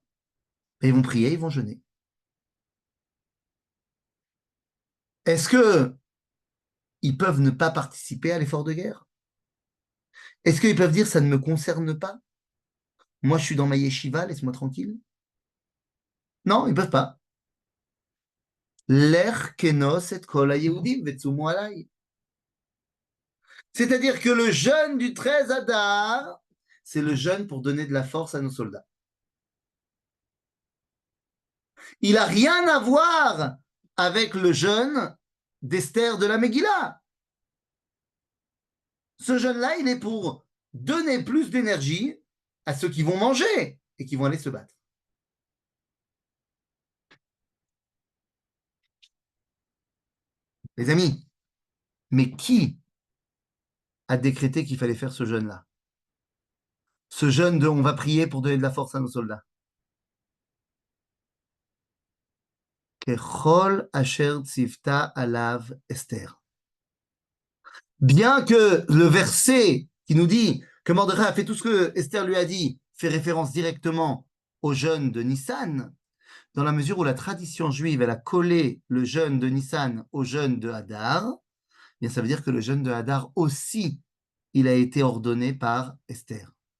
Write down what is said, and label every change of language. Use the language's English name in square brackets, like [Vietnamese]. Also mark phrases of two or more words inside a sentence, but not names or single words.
[French] Ils vont prier, ils vont jeûner. Est-ce que ils peuvent ne pas participer à l'effort de guerre? Est-ce qu'ils peuvent dire ça ne me concerne pas? Moi, je suis dans ma yeshiva, laisse-moi tranquille. Non, ils peuvent pas. [Hebrew] לך כנוס את כל היהודים וצומו עלי. [French] C'est-à-dire que le jeûne du 13 Adar, c'est le jeûne pour donner de la force à nos soldats. Il n'a rien à voir avec le jeûne d'Esther de la Megillah. Ce jeûne-là, il est pour donner plus d'énergie à ceux qui vont manger et qui vont aller se battre. Les amis, mais qui a décrété qu'il fallait faire ce jeûne-là? Ce jeûne de on va prier pour donner de la force à nos soldats. [Hebrew] ככל אשר צותה עליו אסתר. [French] Bien que le verset qui nous dit que Mordechai a fait tout ce que Esther lui a dit fait référence directement au jeûne de Nissan, dans la mesure où la tradition juive elle a collé le jeûne de Nissan au jeûne de Hadar, eh bien ça veut dire que le jeûne de Hadar aussi, il a été ordonné par Esther.